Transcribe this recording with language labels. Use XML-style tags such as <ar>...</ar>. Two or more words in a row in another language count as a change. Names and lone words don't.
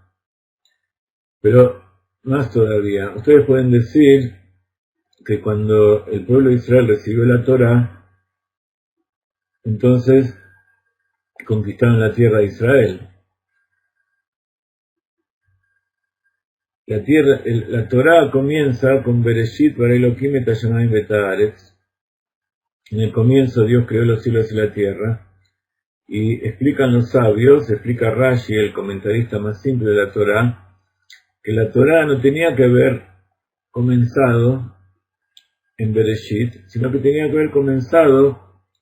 <es>Pero más todavía, ustedes pueden decir que cuando el pueblo de Israel recibió la Torá, entonces conquistaron la tierra de Israel. La Torá comienza con</es> <he>בראשית ברא אלהים את השמים ואת הארץ.</he> <es>En el comienzo Dios creó los cielos y la tierra. Y explican los sabios, explica Rashi, el comentarista más simple de la Torá, que la Torá no tenía que haber comenzado en Bereshit, sino que tenía que haber comenzado</es>